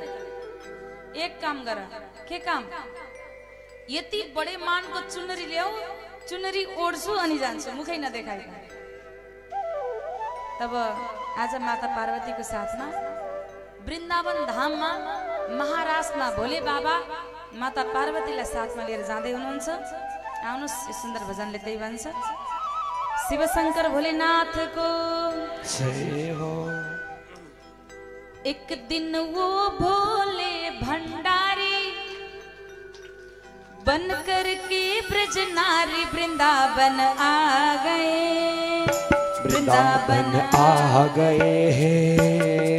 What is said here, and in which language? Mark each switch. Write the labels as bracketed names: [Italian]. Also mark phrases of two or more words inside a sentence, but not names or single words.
[Nepali] एक काम गर। के काम? यति बडे मानको चुनरी ल्याऊ, चुनरी ओढ्छु अनि जान्छु, मुखै नदेखाइकन। तब आज माता पार्वतीको साथमा वृन्दावन धाममा महारासमा भोले बाबा माता पार्वतीलाई साथमा लिएर जाँदै हुनुहुन्छ। आउनुहोस्, यो सुन्दर भजनले त्यही भन्छ, शिव शंकर भोलेनाथको जय हो। [Hindi] एक दिन वो भोले भंडारी बन करके ब्रज नारी वृंदावन आ गए, वृंदावन आ गए हैं।